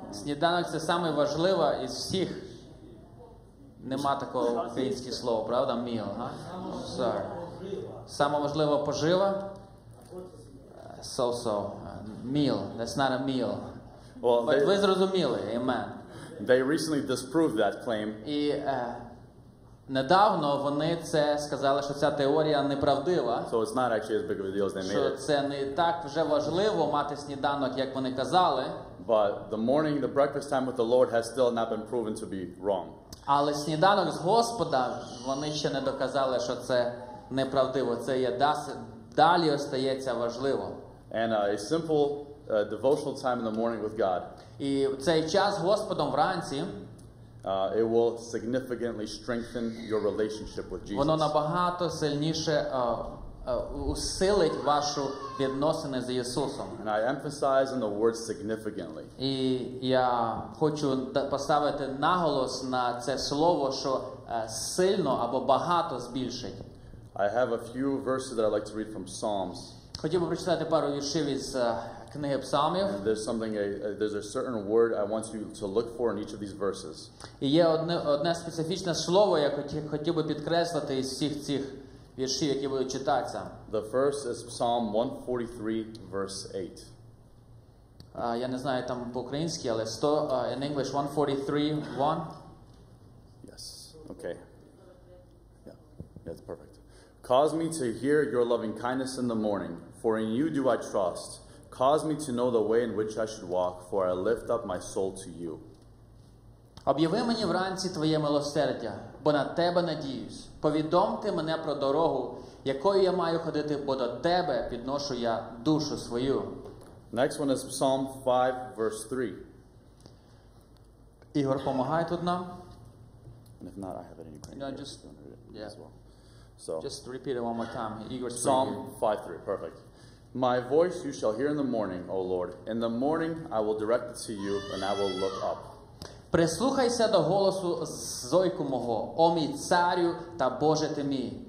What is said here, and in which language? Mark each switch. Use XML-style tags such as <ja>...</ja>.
<uk>Сніданок це саме важливе із всіх. Нема такого українського слова, правда?</uk> <en>Meal,</en> <uk>га?</uk> <en>Sorry.</en> <uk>Саме важлива пожива.</uk> <en>So. Meal. That's not a meal. Well, But</en> <uk>ви зрозуміли, amen.</uk> <en>they recently disproved that claim.</en> <uk>І недавно вони це сказали, що ця теорія неправдива.</uk> <en>So it's not actually as big of a deal as they made</en> <uk>Що</uk> <en>it.</en> <uk>це не так вже важливо мати сніданок, як вони казали.</uk> <en>But the breakfast time with the Lord has still not been proven to be wrong.</en> <uk>Але сніданок з Господа, вони ще не доказали, що це неправдиво. Це є далі остається важливо.</uk> <en>And a simple devotional time in the morning with God,</en> <uk>І цей час з Господом вранці,</uk> <en>it will significantly strengthen your relationship with Jesus.</en> <uk>воно набагато сильніше усилить вашу відносини з Ісусом.</uk> <en>And I emphasize on the word significantly.</en> <uk>І я хочу поставити наголос на це слово, що сильно або багато збільшить.</uk> <en>I have a few verses that I like to read from Psalms.</en> <uk>Хотів би прочитати пару віршів із книги Псалмів.</uk> <en>There's a certain word I want you to look for in each of these verses.</en> <uk>І є одне специфічне слово, я хотів би підкреслити із всіх цих віршів, які будуть читатися.</uk> <en>The first is Psalm 143, verse 8.</en> <uk>Я не знаю там по-українськи, але</uk> <en>in English</en> <uk>143:1.</uk> <en>Yes. Okay. Yeah. That's perfect. Cause me to hear your loving kindness in the morning, for in you do I trust. Cause me to know the way in which I should walk, for I lift up my soul to you.</en> <uk>Об'яви мені вранці твоє милосердя, бо на тебе надіюсь. Повідомте мене про дорогу, якою я маю ходити, бо до тебе підношу я душу свою.</uk> <en>Next one is Psalm 5, verse 3.</en> <uk>Ігор, помагай тут нам.</uk> <en>And if not, I have it in Ukrainian. No, just- yeah. as well. So, Just repeat it one more time. Igor's Psalm 5:3, perfect. My voice you shall hear in the morning, O Lord. In the morning I will direct it to you, and I will look up.</en> <uk>Прислухайся до голосу зойку мого, о мій царю та Боже ти мій.</uk>